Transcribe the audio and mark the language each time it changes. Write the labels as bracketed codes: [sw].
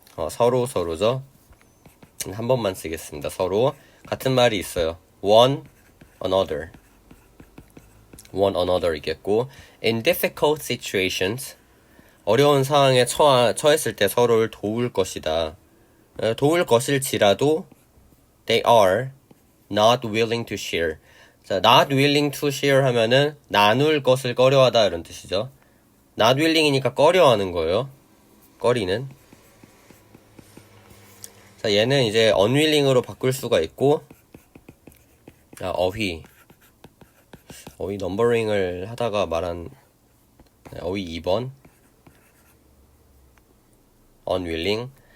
[ko] 서로죠. 한 번만 쓰겠습니다. 서로 같은 말이 있어요. one another이겠고 [en] in difficult situations [ko] 어려운 상황에 처했을 때 서로를 도울 것이다. 도울 것일지라도 [en] they are not willing to share. [ko] 자, [en] not willing to share [ko] 하면은 나눌 것을 꺼려하다 이런 뜻이죠. not willing이니까 꺼려하는 거예요. 꺼리는. 자, 얘는 이제 unwilling으로 바꿀 수가 있고 어휘 넘버링을 하다가 말한 어휘 2번 unwilling.